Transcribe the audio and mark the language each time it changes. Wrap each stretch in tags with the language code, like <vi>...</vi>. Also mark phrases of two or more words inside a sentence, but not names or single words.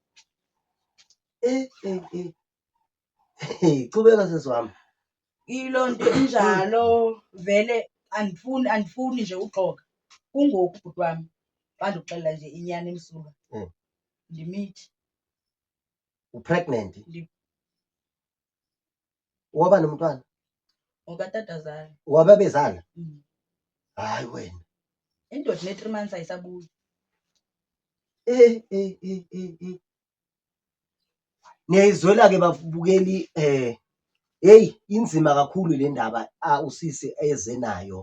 <xh>Chubeka sesiwami. Iloo nto injalo vele andifuni nje uxoka. Kungoku bhuti wam xa ndikuxelela nje inyani emsulwa. Ndimithi. U-pregnant? Waba nomntwana? Okatatazala. Wababezala? Hayi wena. Indoda ne-3 months ayisabuzi. Niyayizwela ke bafubukeli hey inzima kakhulu le ndaba usisi eze nayo.</xh>